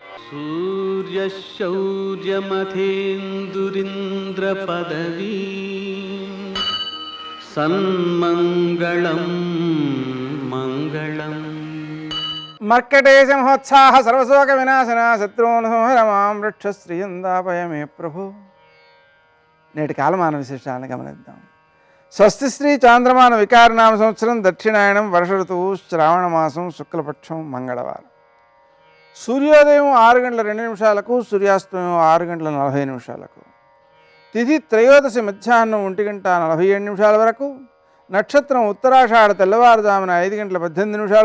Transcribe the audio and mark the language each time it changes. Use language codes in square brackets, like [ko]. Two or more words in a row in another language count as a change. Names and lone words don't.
[sa] सूर्यशौर्यमथेन्दुरिन्द्रपदवी सन्मङ्गलं मङ्गलम् मर्कटेश महोत्साह सर्वशोक विनाशना शत्रून् संहरमां रक्षश्रियन्दापय मे प्रभु. [te] నేటి కాలమాన విశేషాలను గమనిద్దాం. స్వస్తి శ్రీ చాంద్రమాన వికారనామ సంవత్సరం దక్షిణాయనం వర్ష ఋతువు శ్రావణ మాసం శుక్లపక్షం మంగళవారం. సూర్యోదయం 6:02 సూర్యాస్తమయం 6:40 తిథి త్రయోదశి మధ్యాహ్నం 1:47 వరకు, నక్షత్రం ఉత్తరాషాఢ తెల్లవారుజామున 5:18